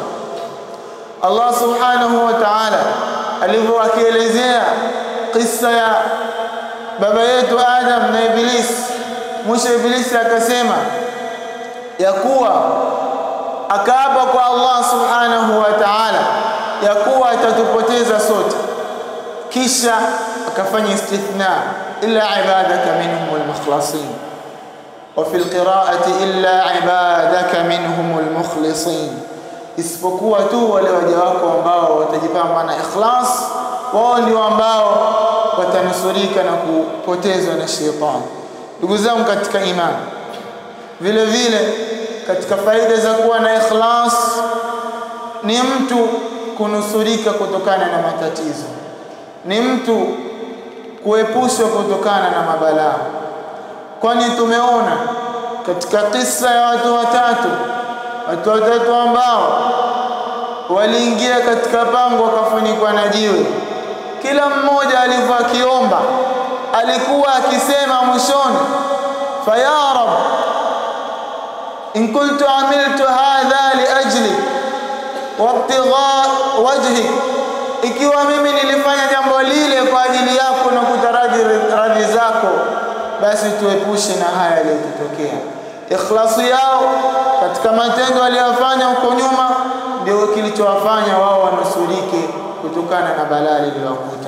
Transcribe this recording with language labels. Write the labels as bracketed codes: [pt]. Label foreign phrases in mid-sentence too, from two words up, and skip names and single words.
[sw] Allah [ar] سبحانه وتعالى [sw] alivyoelezea kisa ya baba yetu Adam na Iblis, mwisho Iblis akasema ya kuwa akaapa kwa Allah [ar] سبحانه وتعالى [sw] ya kuwa atatupoteza sote, kisha akafanya istithna [ar] إلا عبادك منهم المخلصين وفي القراءة إلا عبادك منهم المخلصين, [sw] isipokuwa tu wale waja wako ambao watajipamba na ikhlas, wao ndio ambao watanusurika na kupotezwa na shetani. Ndugu zangu katika imani, vile vile katika faida za kuwa na ikhlas ni mtu kunusurika kutokana na matatizo, ni mtu kuepushwa kutokana na mabalaa. Kwani tumeona katika kisa ya watu watatu ambao waliingia katika pango wakafunikwa na jiwe. Kila mmoja alikuwa akiomba, alikuwa akisema mwishoni, [ar] فيا رب إن كنت عملت هذا لأجل وابتغاء وجهي, [sw] ikiwa mimi nilifanya jambo lile kwa ajili yako na kutaraji radhi zako, basi tuepushe na haya yaliyotokea. Ikhlasu yao katika matendo waliyofanya huko nyuma ndio kilichowafanya wao wanusurike kutokana na balaa lililowakuta.